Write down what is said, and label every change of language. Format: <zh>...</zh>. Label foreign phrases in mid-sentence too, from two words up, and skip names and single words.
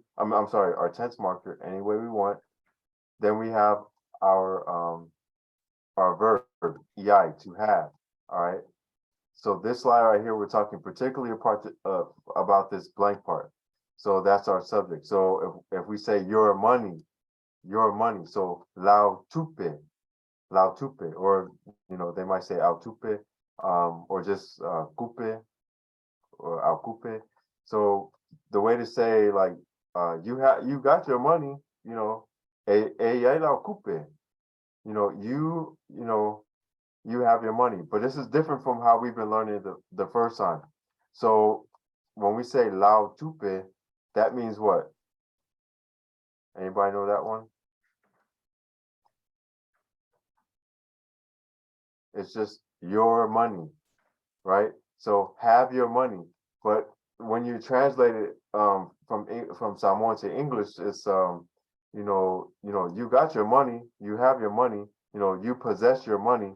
<en>I'm sorry, our tense marker any way we want. Then we have our verb ei, to have. All right. So this slide right here, we're talking particularly about this blank part. So that's our subject. So if we say your money, so</en> <sm>lao tupe,</sm> <en>or you know, they might say</en> <sm>au tupe,</sm> <en>or just coupe or</en> <sm>au coupe.</sm> <en>So the way to say like you got your money, you know,</en> <sm>e lao coupe,</sm> <en>you know, you have your money. But this is different from how we've been learning the first time. So when we say</en> <sm>lao tupe,</sm> <en>that means what? Anybody know that one? It's just your money, right? So have your money. But when you translate it from Samoan to English, it's you got your money, you have your money, you know, you possess your money.</en>